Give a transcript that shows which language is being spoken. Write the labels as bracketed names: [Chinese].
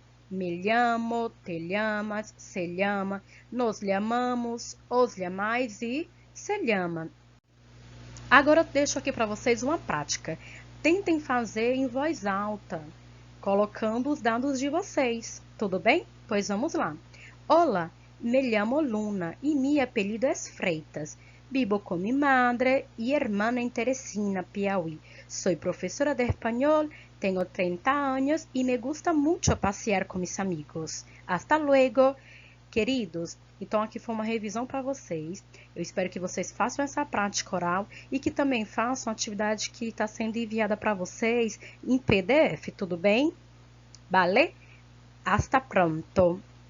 [Spanish] Me llamo, te llamas, se llama, nos llamamos, os llamais e se llama. [Portuguese] Agora eu deixo aqui para vocês uma prática. Tentem fazer em voz alta, colocando os dados de vocês. Tudo bem? Pois vamos lá. Olá, [Spanish] me llamo Luna e mi apelido es Freitas. Vivo con mi madre y hermana en Teresina, Piauí. Soy profesora de español, tengo 30 años y me gusta mucho pasear con mis amigos. Hasta luego. [Portuguese] Queridos, então aqui foi uma revisão para vocês. Eu espero que vocês façam essa prática oral e que também façam a atividade que está sendo enviada para vocês em PDF, tudo bem? [Spanish] Vale? Hasta pronto!